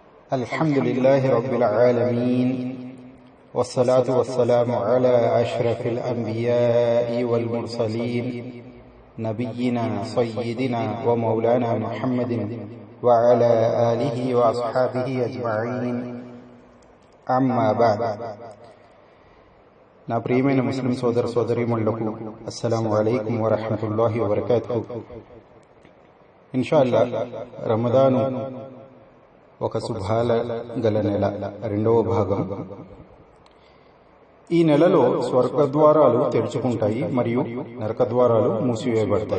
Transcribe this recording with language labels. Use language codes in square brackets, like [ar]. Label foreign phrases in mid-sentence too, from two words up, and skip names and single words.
[ar] الحمد لله رب العالمين والصلاة والسلام على أشرف الأنبياء والمرسلين نبينا سيدنا ومولانا محمد وعلى آله وأصحابه أجمعين أما بعد. [te] నా ప్రియమైన ముస్లిం సోదర సోదరీమణులకు [ar] السلام عليكم ورحمة الله وبركاته. إن شاء الله [te] రమదాను ఒక శుభాల గల నెల, రెండవ భాగం. ఈ నెలలో స్వర్గద్వారాలు తెరుచుకుంటాయి మరియు నరకద్వారాలు మూసివేయబడతాయి.